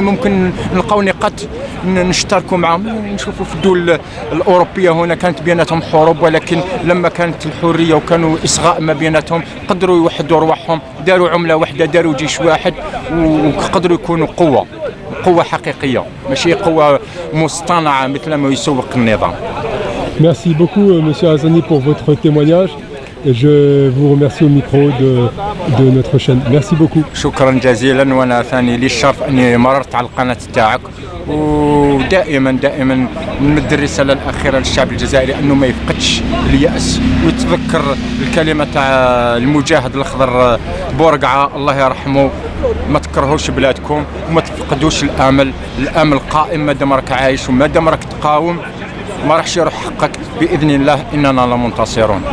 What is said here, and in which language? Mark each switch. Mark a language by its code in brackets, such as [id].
[ar] ممكن نلقاو نقاط نشتركوا معهم. نشوفوا في الدول الأوروبية هنا كانت بيناتهم حروب، ولكن لما كانت الحرية وكانوا إصغاء ما بيناتهم قدروا يوحدوا رواحهم، داروا عملة واحدة، داروا جيش واحد، وقدروا يكونوا قوة حقيقية، ماشي قوة مصطنعة مثل ما يسوق النظام. [fr] Merci beaucoup Monsieur Hassani pour votre témoignage. Et je vous remercie au micro de notre chaîne. Merci beaucoup. [ar] شكرا جزيلا، وانا ثاني لي الشرف اني مررت على القناة تاعك، ودائما نمد الرسالة الأخيرة للشعب الجزائري أنه ما يفقدش اليأس، ويتذكر الكلمة تاع المجاهد الأخضر بورقعة الله يرحمه، ما تكرهوش بلادكم وما تفقدوش الأمل قائم. ما دام راك عايش وما دام راك تقاوم ما راحش يروح حقك بإذن الله، إننا لمنتصرون.